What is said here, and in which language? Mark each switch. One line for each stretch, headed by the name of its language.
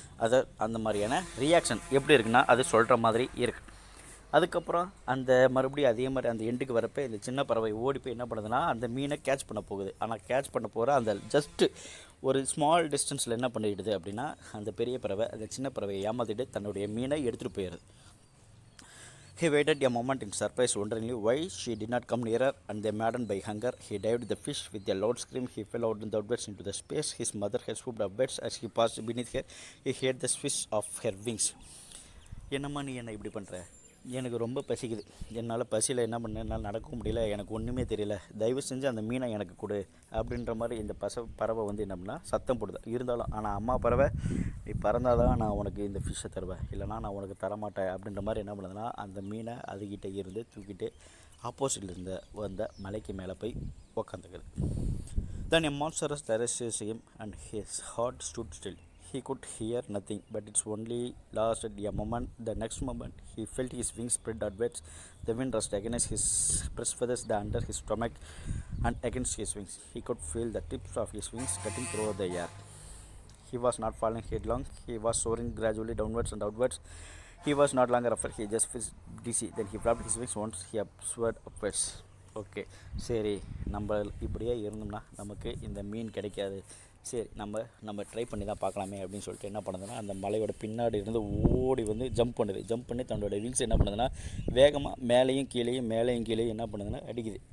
Tamil: அதை அந்த மாதிரியான ரியாக்ஷன் எப்படி இருக்குன்னா அது சொல்கிற மாதிரி இருக்குது. அதுக்கப்புறம் அந்த மறுபடியும் அதே மாதிரி அந்த எண்டுக்கு வரப்போ இந்த சின்ன பறவை ஓடி போய் என்ன பண்ணுதுன்னா அந்த மீனை கேட்ச் பண்ண போகுது. ஆனால் கேட்ச் பண்ண போகிற அந்த ஜஸ்ட்டு ஒரு ஸ்மால் டிஸ்டன்ஸில் என்ன பண்ணிடுது அப்படின்னா அந்த பெரிய பறவை அந்த சின்ன பறவையை ஏமாற்றிட்டு தன்னுடைய மீனை எடுத்துகிட்டு போயிடுது.
English: He waited a moment in surprise, wondering why she did not come nearer, and then maddened by hunger, he dived the fish. With a loud scream, he fell out downwards into the space. His mother had swooped upwards as he passed beneath her. He heard the swish of her wings.
Tamil: என்னம்மா நீ என்ன இப்படி பண்ணுற, எனக்கு ரொம்ப பசிக்குது, என்னால் பசியில் என்ன பண்ண, என்னால் நடக்கவும் முடியல, எனக்கு ஒன்றுமே தெரியல, தயவு செஞ்சு அந்த மீனை எனக்கு கொடு அப்படின்ற மாதிரி இந்த பறவை வந்து என்ன பண்ணால் சத்தம் போடுது. இருந்தாலும் ஆனால் அம்மா பறவை நீ பறந்தால் தான் நான் உனக்கு இந்த ஃபிஷ்ஷை தருவேன், இல்லைனா நான் உனக்கு தரமாட்டேன் அப்படின்ற மாதிரி என்ன பண்ணுதுன்னா அந்த மீனை அதுக்கிட்ட இருந்து தூக்கிட்டு ஆப்போசிட்டில் இருந்த வந்த மலைக்கு மேலே போய் உக்காந்துக்குது.
English: Then a monstrous terror seized him and his heart stood still. He could hear nothing, but it only lasted a moment. The next moment, he felt his wings spread outwards. The wind rushed against his breast feathers, under his stomach, and against his wings. He could feel the tips of his wings cutting through the air. He was not falling headlong. He was soaring gradually downwards and outwards. He was not longer afraid. He just felt dizzy. Then he flapped his wings once. He soared upwards.
Tamil: Okay, சரி, நம்ம இப்படியே இருந்தோம்னா நமக்கு இந்த மீன் கிடைக்காது, சரி நம்ம try பண்ணி தான் பார்க்கலாமே அப்படின்னு சொல்லிட்டு என்ன பண்ணுதுன்னா அந்த மலையோட பின்னாடி இருந்து ஓடி வந்து ஜம்ப் பண்ணி தன்னோட விங்ஸ் என்ன பண்ணுதுன்னா வேகமாக மேலேயும் கீழேயும் என்ன பண்ணுதுன்னா அடிக்குது.